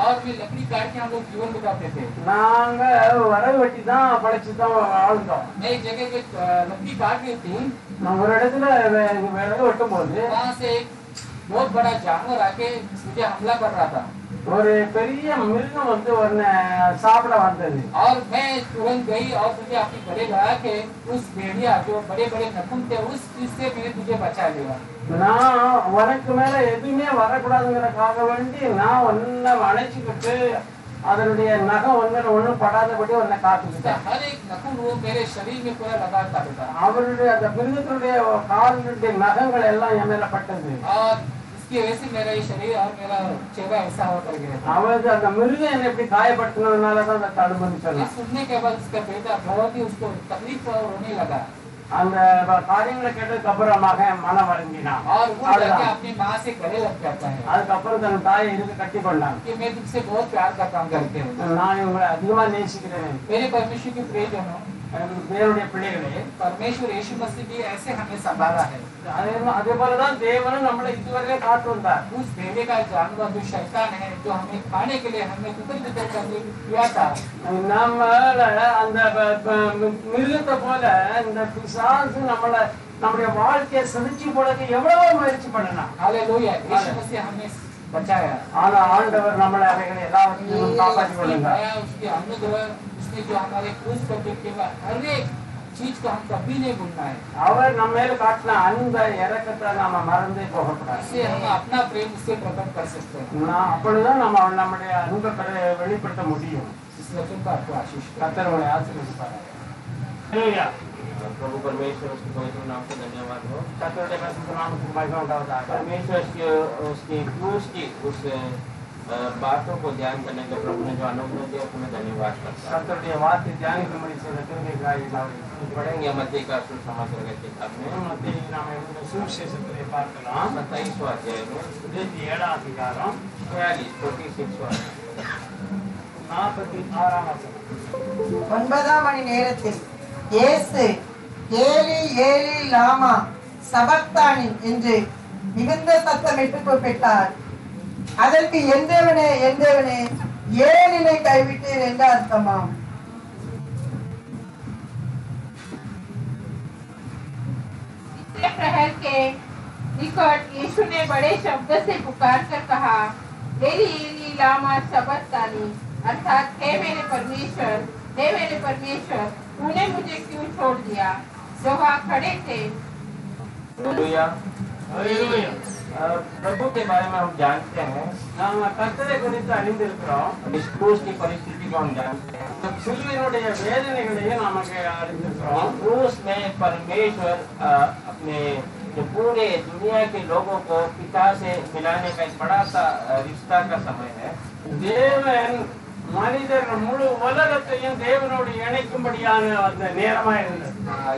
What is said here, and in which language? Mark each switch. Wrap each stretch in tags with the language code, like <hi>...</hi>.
<hi>और मैं लकड़ी काट के हम लोग जीवन बिताते थे।</hi> <ta>நாங்க விறகு வெட்டி தான் படைச்சுதான் வாழ்ந்தோம்.</ta> <hi>मैं एक जगह पे लकड़ी काट रही थी,</hi> <ta>நான் ஒரு இடத்துல விறகு வெட்டும் போது</ta> <hi>वहाँ से एक बहुत बड़ा जानवर आके मुझे हमला कर रहा था।</hi> <ta>ஒரு பெரிய மிருகம் வந்து ஒன்னு சாப்பிட வந்தது.</ta> <hi>और मैं तुरंत गई और तुझे अपनी गले लगा के उस भेड़िया जो बड़े बड़े नखून थे उस चीज से मैंने तुझे बचा लिया।</hi> <ta>நான் உனக்கு மேல எதுவுமே வரக்கூடாதுங்கிறதுக்காக வேண்டி நான் ஒன்ன அணைச்சிக்கிட்டு அதனுடைய நகம் ஒண்ணு படாதபடி ஒன்ன காத்துக்கிட்டேன்.</ta> <hi>हर एक नखून वो मेरे शरीर में पूरा लगा था।</hi> <ta>அவருடைய அந்த மிருகத்தினுடைய காலினுடைய நகங்கள் எல்லாம் என் மேல பட்டது.</ta> <hi>और इसकी वजह से मेरा ये शरीर और मेरा चेहरा ऐसा हो कर गया।</hi> <ta>அவருக்கு அந்த மிருகம் என்னை எப்படி காயப்படுத்தினதுனாலதான் அந்த தழும்புன்னு</ta> <hi>ये</hi> <ta>சொன்னான்.</ta> <hi>सुनने के बाद उसका बेटा बहुत ही उसको तकलीफ और रोने लगा।</hi> <ta>அந்த காரியங்களை கேட்டதுக்கு அப்புறம் மகன் மனம் வருந்தினான்.</ta> <hi>और वो जाके अपनी माँ से गले लग जाता है</hi> <ta>அதுக்கப்புறம் தன் தாயை இருக்கு கட்டி கொண்டான்.</ta> <hi>कि मैं तुझसे बहुत प्यार करता हूँ करके।</hi> <ta>நான் இவங்களை அதிகமா நேசிக்கிறேன்.</ta> <hi>मेरे परमेश्वर के प्रियजनों,</hi> <ta>தேவனுடைய பிள்ளைகளே,</ta> <hi>परमेश्वर यीशु मसीह भी ऐसे हमें संभाला है।</hi> <ta>அதே போலதான் தேவனும் நம்மளை இதுவரை காத்து வந்தார்.</ta> <hi>उस भेड़े का जानवर जो शैतान है, जो हमें खाने के लिए हमें कुतर करने किया था,</hi> <ta>நம்மள அந்த மிருகத்தை போல இந்த பிசாசு நம்முடைய வாழ்க்கையை சிதைச்சு போடக்கு எவ்வளவோ முயற்சி பண்ணலாம்.</ta> <hi>हालेलुया, यीशु मसीह हमें बचाया।</hi> <ta>ஆனா ஆண்டவர் நம்மளை அவைகளை எல்லாவற்றையும் காப்பாற்றி கொள்ளுங்கள்.</ta> <hi>उसके अनुग्रह, उसने जो हमारे क्रूस पर किया हर एक चीज को हम कभी नहीं भूलना है।</hi> <ta>அவர் நம்ம மேல காட்டின அந்த இரக்கத்தை நாம மறந்தே போகக்கூடாது.</ta> <hi>इससे हम अपना प्रेम उससे प्रकट कर सकते हैं।</hi> <ta>அப்பொழுதுதான் நம்ம நம்முடைய அன்பை வெளிப்படுத்த முடியும்.</ta> <hi>इस वचन का आपको आशीष हो।</hi> <ta>கர்த்தருடைய ஆசீர்வதிப்பார். ஹalleluya.</ta> <hi>प्रभु परमेश्वर उसके पवित्र नाम को धन्यवाद हो।</hi> <ta>கர்த்தருடைய பரிசுத்த நாமத்துக்கு மகிமை உண்டாவதாக.</ta> <hi>परमेश्वर उसकी क्रूस की उस बातों को ध्यान करने का प्रभु ने जो अनुभव दिया तुम्हें धन्यवाद करता हूं।</hi> <ta>கர்த்தருடைய வார்த்தை தியானிக்கும்படி செய்த கிருபைக்காக நாங்கள்</ta> <hi>पढ़ेंगे मत्ती का सुसमाचार की किताब में</hi> <ta>மத்திய நாம் எழுதின சுவிசேஷத்திலே பார்க்கலாம்.</ta> <hi>27वां अध्याय में</hi> <ta>27ஆம் அதிகாரம்</ta> <hi>46वां</hi> <ta>46ஆம் வசனம். 9ஆம் மணி நேரத்தில் இயேசு</ta> <arc>ஏலி ஏலி லாமா சபக்தானி</arc> <ta>என்று மிகுந்த சத்தமிட்டு கூப்பிட்டார். அதற்கு என் தேவனே என் தேவனே ஏன் என்னை கைவிட்டீர் என்று அர்த்தமாம்.</ta> <hi>तीसरे प्रहर के निकट यीशु ने बड़े शब्द से पुकार कर कहा,</hi> <arc>एली एली लामा सबक्तानी,</arc> <hi>अर्थात हे मेरे परमेश्वर तूने मुझे क्यों छोड़ दिया। जो वहाँ खड़े थे हालेलुया।</hi> <en>Hallelujah.</en> <hi>प्रभु के बारे में हम जानते हैं,</hi> <ta>நாம கர்த்தரை குறித்து அறிந்திருக்கிறோம்.</ta> <hi>इस क्रूस की परिस्थिति को हम जानते हैं।</hi> <ta>சிலுவையினுடைய வேதனைகளையும் நமக்கு அறிந்திருக்கிறோம்.</ta> <hi>क्रूस में परमेश्वर अपने जो पूरे दुनिया के लोगों को पिता से मिलाने का एक बड़ा सा रिश्ता का समय है।</hi> <ta>தேவன் மனிதர் முழு உலகத்தையும் தேவனோடு இணைக்கும்படியான அந்த நேரமா இருந்தது.</ta>